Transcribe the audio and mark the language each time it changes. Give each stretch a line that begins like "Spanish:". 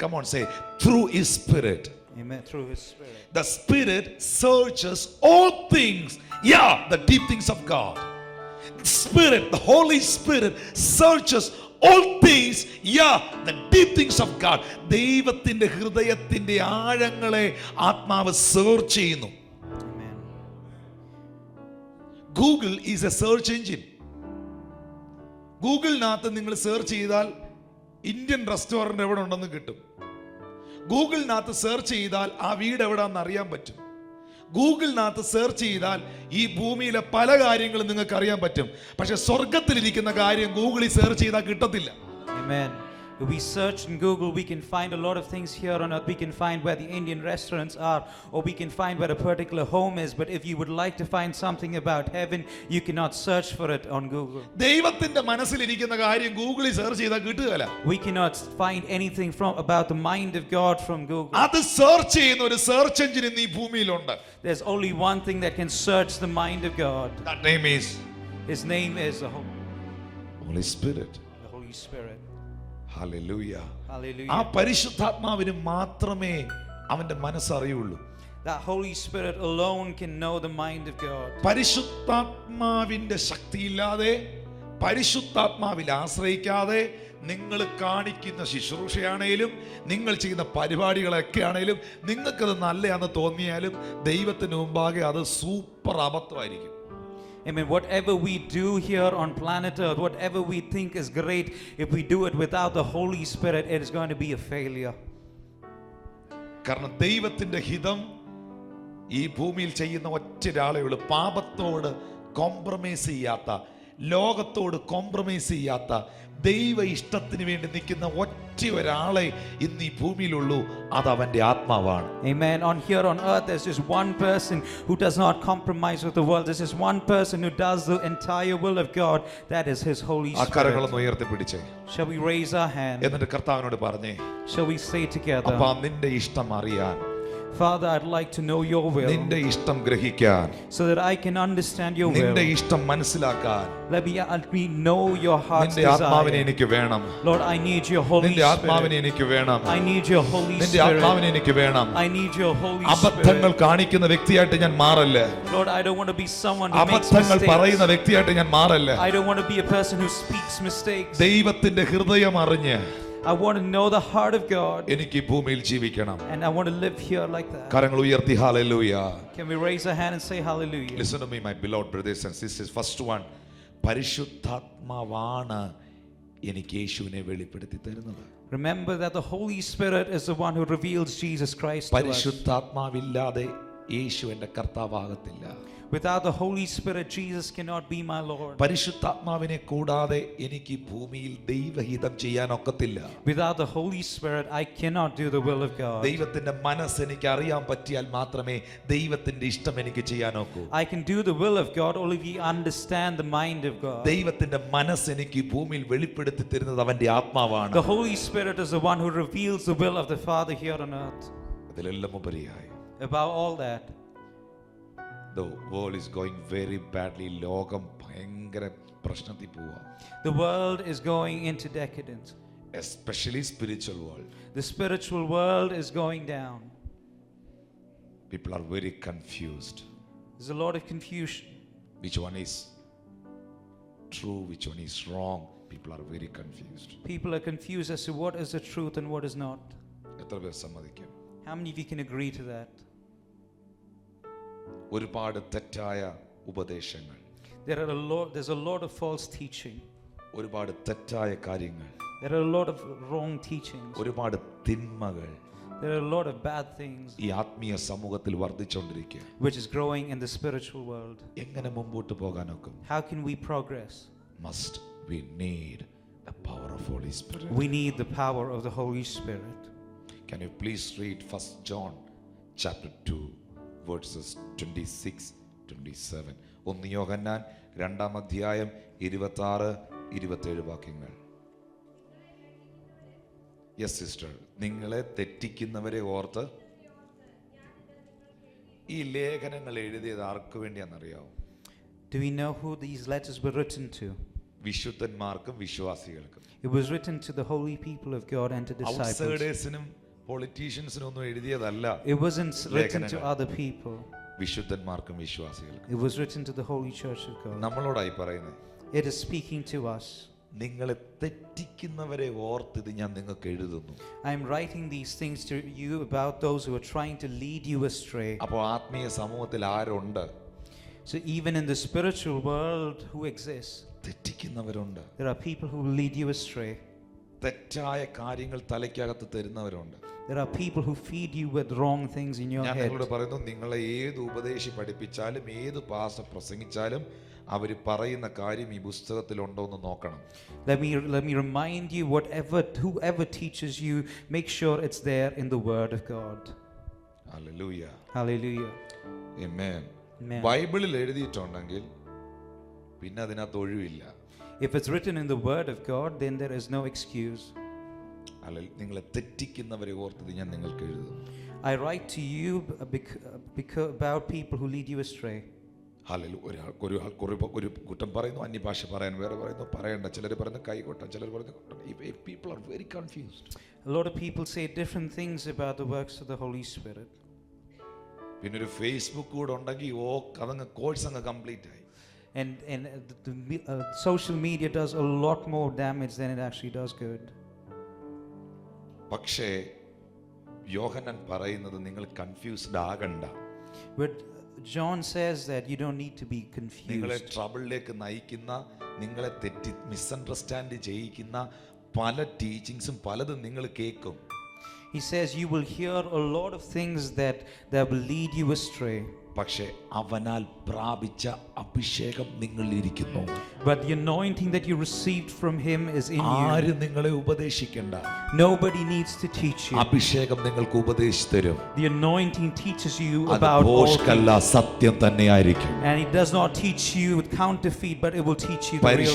English: Come on, say through His Spirit. Amen. Through His Spirit. The Spirit searches all things. Yeah, the deep things of God. The Spirit, the Holy Spirit searches all things. Yeah, the deep things of God.
Malayalam: ദൈവത്തിന്റെ ഹൃദയത്തിന്റെ ആഴങ്ങളെ ആത്മാവ് search ചെയ്യുന്നു.
English: Amen. Google is a search engine.
Malayalam: ഗൂഗിളിനകത്ത് നിങ്ങൾ search ചെയ്താൽ Indian restaurant എവിടെ ഉണ്ടെന്ന് കിട്ടും. ഗൂഗിളിനകത്ത് search ചെയ്താൽ ആ വീട് എവിടെയാണെന്ന് അറിയാൻ പറ്റും. ഗൂഗിളിനകത്ത് സെർച്ച് ചെയ്താൽ ഈ ഭൂമിയിലെ പല കാര്യങ്ങളും നിങ്ങൾക്ക് അറിയാൻ പറ്റും. പക്ഷെ സ്വർഗത്തിലിരിക്കുന്ന കാര്യം ഗൂഗിളിൽ സെർച്ച് ചെയ്താൽ കിട്ടത്തില്ല.
English: Amen. If we search in Google, we can find a lot of things here on earth. We can find where the Indian restaurants are, or we can find where a particular home is. But if you would like to find something about heaven, you cannot search for it on Google.
Malayalam: ദൈവത്തിന്റെ മനസ്സിലിരിക്കുന്ന കാര്യം ഗൂഗിളിൽ search ചെയ്താൽ കിട്ടുകയില്ല.
English: We cannot find anything about the mind of God from Google.
Malayalam: അത് search ചെയ്യുന്ന ഒരു search engine ഇന്ന് ഈ ഭൂമിയിലുണ്ട്.
English: There's only one thing that can search the mind of God. That name is His name is the Holy Spirit. The Holy Spirit. Hallelujah. Hallelujah.
Malayalam: ആ പരിശുദ്ധാത്മാവിന് മാത്രമേ അവന്റെ മനസ്സറിയുള്ളൂ.
English: That Holy Spirit alone can know the mind of God.
Malayalam: പരിശുദ്ധാത്മാവിന്റെ ശക്തിയില്ലാതെ, പരിശുദ്ധാത്മാവിൽ ആശ്രയിക്കാതെ നിങ്ങൾ കാണിക്കുന്ന ശുശ്രൂഷയാണേലും നിങ്ങൾ ചെയ്യുന്ന പരിപാടികളൊക്കെ ആണേലും നിങ്ങൾക്കത് നല്ലതാണെന്ന് തോന്നിയാലും ദൈവത്തിന് മുമ്പാകെ അത് super അബദ്ധമായിരിക്കും.
English: I mean, whatever we do here on planet Earth, whatever we think is great, if we do it without the Holy Spirit, it is going to be a failure.
Malayalam: കാരണം ദൈവത്തിന്റെ ഹിതം ഈ ഭൂമിയിൽ ചെയ്യുന്ന ഒറ്റൊരാളേ ഉള്ളൂ. പാപത്തോട് കോംപ്രമൈസ് ചെയ്യാത്ത, ലോകത്തോട് കോംപ്രമൈസ് ചെയ്യാത്ത, ദൈവ ഇഷ്ടത്തിന് വേണ്ടി നിൽക്കുന്ന ഒറ്റ ഒരാളെ ഇന്ന് ഈ ഭൂമിയിലുള്ളൂ. അത് അവന്റെ ആത്മാവാണ്.
English: Amen. Here on earth, there's just one person who does not compromise with the world. There's just one person who does the entire will of God. That is His Holy Spirit.
Malayalam: കരങ്ങളൊന്ന് ഉയർത്തിപ്പിടിച്ചേ.
English: Shall we raise our hand?
Malayalam: എന്നിട്ട് കർത്താവിനോട് പറഞ്ഞേ,
English: Shall we say together?
Malayalam: അപ്പാ നിന്റെ ഇഷ്ടം അറിയാൻ,
English: Father, I'd like to know your will,
Malayalam: നിന്റെ ഇഷ്ടം ഗ്രഹിക്കാൻ,
English: so that I can understand your will.
Malayalam: നിന്റെ ഇഷ്ടം മനസ്സിലാക്കാൻ
English: Let me know your heart's
Malayalam: നിന്റെ ആത്മാവിനെ
English: desire.
Malayalam: എനിക്ക് വേണം.
English: Lord, I need your Holy
Malayalam: നിന്റെ ആത്മാവിനെ
English: Spirit.
Malayalam: എനിക്ക് വേണം.
English: I need your Holy
Malayalam: നിന്റെ ആത്മാവിനെ
English: Spirit.
Malayalam: എനിക്ക് വേണം.
English: I need your Holy
Malayalam: അബദ്ധങ്ങൾ
English: Spirit.
Malayalam: കാണിക്കുന്ന വ്യക്തിയായിട്ട് ഞാൻ മാറല്ലേ.
English: Lord, I don't want to be someone who makes
Malayalam: അബദ്ധങ്ങൾ പറയുന്ന
English: mistakes.
Malayalam: വ്യക്തിയായിട്ട് ഞാൻ മാറല്ലേ.
English: I don't want to be a person who speaks mistakes.
Malayalam: ദൈവത്തിന്റെ ഹൃദയം അറിഞ്ഞ്
English: I want to know the heart of God,
Malayalam: എനിക്ക് ഈ ഭൂമിയിൽ ജീവിക്കണം.
English: and I want to live here like that.
Malayalam: കരങ്ങൾ ഉയർത്തി hallelujah.
English: Can we raise our hand and say hallelujah? Listen to me, my beloved brothers and sisters. First one,
Malayalam: പരിശുദ്ധാത്മാവാണ് എനിക്ക് യേശുവിനെ വെളിപ്പെടുത്തി തരുന്നത്.
English: Remember that the Holy Spirit is the one who reveals Jesus Christ to us.
Malayalam: പരിശുദ്ധാത്മാവില്ലാതെ യേശു എൻ്റെ കർത്താവാകത്തില്ല.
English: Without the Holy Spirit, Jesus cannot be my Lord.
Malayalam: പരിശുദ്ധാത്മാവിനെ കൂടാതെ എനിക്ക് ഈ ഭൂമിയിൽ ദൈവഹിതം ചെയ്യാൻ ഒക്കത്തില്ല.
English: Without the Holy Spirit, I cannot do the will of God.
Malayalam: ദൈവത്തിന്റെ മനസ്സ് എനിക്ക് അറിയാൻ പറ്റിയാൽ മാത്രമേ ദൈവത്തിന്റെ ഇഷ്ടം എനിക്ക് ചെയ്യാൻ ഒക്കൂ.
English: I can do the will of God only if we understand the mind of God.
Malayalam: ദൈവത്തിന്റെ മനസ്സ് എനിക്ക് ഈ ഭൂമിയിൽ വെളിപ്പെടുത്തി തരുന്നത് അവന്റെ ആത്മാവാണ്.
English: The Holy Spirit is the one who reveals the will of the Father here on earth.
Malayalam: അതിലെല്ലാം ഉപരിയായി,
English: Above all that, the world is going very badly.
Malayalam: ലോകം ഭയങ്കര പ്രശ്നത്തിൽ പോവാ.
English: the world is going into decadence. Especially spiritual world. The spiritual world is going down. People are very confused. There's a lot of confusion. Which one is true, which one is wrong? People are very confused. People are confused as to what is the truth and what is not.
Malayalam: എത്ര പേർ സമ്മതിക്കും?
English: How many of you can agree to that?
Malayalam: ഒരുപാട് തെറ്റായ ഉപദേശങ്ങൾ,
English: There's a lot of false teaching.
Malayalam: ഒരുപാട് തെറ്റായ കാര്യങ്ങൾ,
English: There are a lot of wrong teachings.
Malayalam: ഒരുപാട് തിന്മകൾ,
English: There are a lot of bad things
Malayalam: ഈ ആത്മീയ സമൂഹത്തിൽ വർദ്ധിച്ചുകൊണ്ടിരിക്കുക.
English: which is growing in the spiritual world.
Malayalam: എങ്ങനെ മുമ്പോട്ട് പോകാനൊക്കും?
English: How can we progress? Must we need the power of Holy Spirit. We need the power of the Holy Spirit. Can you please read 1 John chapter 2 verses 26-27.
Malayalam: 1 യോഹന്നാൻ 2-ാം അധ്യായം 26-27 വാക്യങ്ങൾ. Yes sister, നിങ്ങളെ തെറ്റിക്കുന്നവരെ ഓർത്ത്. ഈ ലേഖനങ്ങൾ എഴുതിയത് ആർക്ക് വേണ്ടിയാണെന്നറിയാമോ?
English: Do we know who these letters were written to?
Malayalam: വിശുദ്ധന്മാർക്കും വിശ്വാസികൾക്കും.
English: It was written to the holy people of God and to disciples.
Malayalam: ഔട്ട്സൈഡേഴ്സിനും പൊളിറ്റീഷ്യൻസിനും ഒന്നും എഴുതിയതല്ല.
English: It wasn't written to other people.
Malayalam: വിശുദ്ധന്മാർക്കും വിശ്വാസികൾക്കും.
English: It was written to the holy church of God.
Malayalam: നമ്മളോടായി പറയുന്നത്.
English: It is speaking to us.
Malayalam: നിങ്ങളെ തെറ്റിക്കുന്നവരെ ഓർത്ത് ഇത് ഞാൻ നിങ്ങൾക്ക് എഴുതുന്നു.
English: I am writing these things to you about those who are trying to lead you astray.
Malayalam: അപ്പോൾ ആത്മീയ സമൂഹത്തിൽ ആരുണ്ട്?
English: So even in the spiritual world, who exists?
Malayalam: തെറ്റിക്കുന്നവരുണ്ട്.
English: There are people who lead you astray.
Malayalam: തെറ്റായ കാര്യങ്ങൾ തലയ്ക്കകത്ത് തരുന്നവരുണ്ട്.
English: There are people who feed you with wrong things in your
Malayalam: ഞാൻ
English: head.
Malayalam: നിങ്ങളോട് പറയുന്നു, നിങ്ങളെ ഏത് ഉപദേശി പഠിപ്പിച്ചാലും ഏത് പാസ്റ്റർ പ്രസംഗിച്ചാലും അവർ പറയുന്ന കാര്യം ഈ പുസ്തകത്തിലുണ്ടോ എന്ന് നോക്കണം.
English: Let me remind you, whoever teaches you, make sure it's there in the Word of God. Hallelujah. Hallelujah. Amen. Amen.
Malayalam: ബൈബിളിൽ എഴുതിയിട്ടുണ്ടെങ്കിൽ പിന്നെ അതിനകത്ത് ഒഴിവില്ല.
English: If it's written in the Word of God, then there is no excuse.
Malayalam: നിങ്ങളെ തെറ്റിക്കുന്നവരെ ഓർത്തത് ഞാൻ നിങ്ങൾക്ക് എഴുതുന്നു.
English: I write to you about people who lead you astray.
Malayalam: ഒരാൾക്ക് ഒരു കുറ്റം പറയുന്നു, അന്യഭാഷ പറയാൻ വേറെ പറയുന്നു, പറയണ്ട. ചിലർ പറയുന്നു കൈകൊട്ട, ചിലർ പറയുന്നു.
English: People are very confused. A lot of people say different things about the works of the Holy Spirit.
Malayalam: പിന്നെ ഒരു ഫേസ്ബുക്ക് കൂടെ ഉണ്ടെങ്കിൽ അതങ്ങ് കോഴ്സ് അങ്ങ് കംപ്ലീറ്റ് ആയി.
English: And social media does a lot more damage than it actually does good.
Malayalam: പക്ഷേ യോഹന്നാൻ പറയുന്നത് നിങ്ങൾ confused ആകണ്ട.
English: But John says that you don't need to be confused.
Malayalam: നിങ്ങളെ ട്രബിളിലേക്ക് നയിക്കുന്ന, നിങ്ങളെ തെറ്റി മിസ്അണ്ടർസ്റ്റാൻഡ് ചെയ്യിക്കുന്ന പല ടീച്ചിങ്സും പലതും നിങ്ങൾ കേൾക്കും.
English: He says you will hear a lot of things that will lead you astray.
Malayalam: പക്ഷേ അവനാൽ പ്രാപിച്ച അഭിഷേകം നിങ്ങളിലിരിക്കുന്നു.
English: But the anointing that you received from him is in you.
Malayalam: ആരും നിങ്ങളെ ഉപദേശിക്കണ്ട.
English: Nobody needs to teach you.
Malayalam: അഭിഷേകം നിങ്ങൾക്ക് ഉപദേശിച്ചു തരും.
English: The anointing teaches you about all things.
Malayalam: സത്യം തന്നെയായിരിക്കും.
English: And it does not teach you with counterfeit, but it will teach you the real things.